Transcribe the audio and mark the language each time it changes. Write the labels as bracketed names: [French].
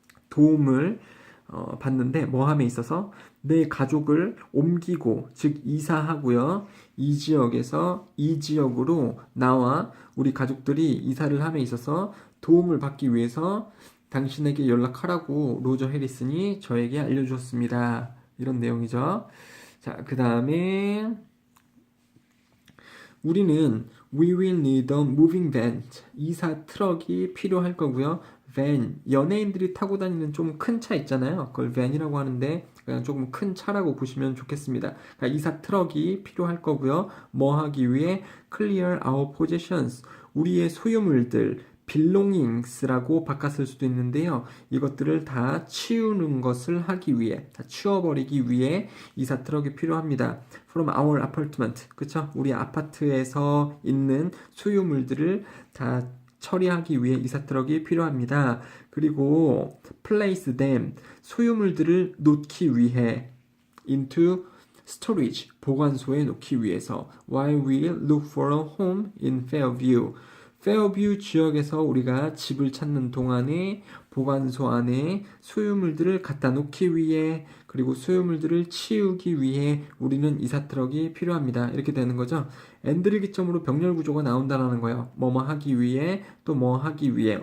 [Korean] 도움을 받는데 뭐 함에 있어서 내 가족을 옮기고 즉 이사하고요. 이 지역에서 이 지역으로 나와 우리 가족들이 이사를 함에 있어서 도움을 받기 위해서 당신에게 연락하라고 로저 해리슨이 저에게 알려주었습니다. 이런 내용이죠. 자, 그 다음에 우리는 [English] We will need a moving van. [Korean] 이사 트럭이 필요할 거고요. van, 연예인들이 타고 다니는 좀 큰 차 있잖아요. 그걸 van이라고 하는데 그냥 조금 큰 차라고 보시면 좋겠습니다. 그러니까 이사 트럭이 필요할 거고요. 뭐 하기 위해 [English] clear our possessions. [Korean] 우리의 소유물들, belongings라고 바꿨을 수도 있는데요. 이것들을 다 치우는 것을 하기 위해, 다 치워버리기 위해 이사 트럭이 필요합니다. [English] From our apartment, [Korean] 그쵸? 우리 아파트에서 있는 소유물들을 다 처리하기 위해 이사 트럭이 필요합니다. 그리고 [English] place them, [Korean] 소유물들을 놓기 위해 [English] into storage, [Korean] 보관소에 놓기 위해서 [English] while we look for a home in Fairview. [Korean] 페어뷰 지역에서 우리가 집을 찾는 동안에 보관소 안에 소유물들을 갖다 놓기 위해 그리고 소유물들을 치우기 위해 우리는 이사 트럭이 필요합니다. 이렇게 되는 거죠. 엔드를 기점으로 병렬 구조가 나온다는 거예요. 뭐뭐 하기 위해 또 뭐 하기 위해.